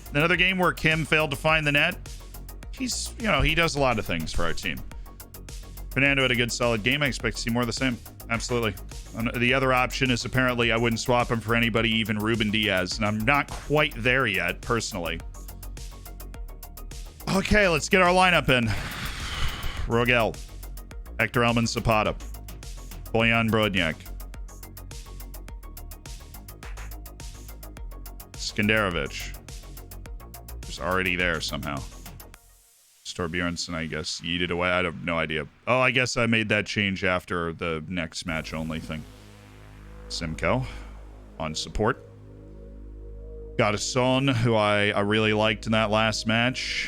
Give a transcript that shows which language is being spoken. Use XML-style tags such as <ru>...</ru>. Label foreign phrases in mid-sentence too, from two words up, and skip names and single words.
<en>Another game where Kim failed to find the net. He's, you know, he does a lot of things for our team. Fernando had a good, solid game. I expect to see more of the same. Absolutely. The other option is apparently I wouldn't swap him for anybody, even Ruben Diaz. And I'm not quite there yet, personally. Okay, let's get our lineup in. Rogel. Hector Elman Zapata. Bojan Brodnjak. Skenderovic. Just already there somehow. Storbjornsson, I guess, yeeted away. I have no idea. Oh, I guess I made that change after the next match only thing. Simcoe on support. Got a son who I really liked in that last match.</en>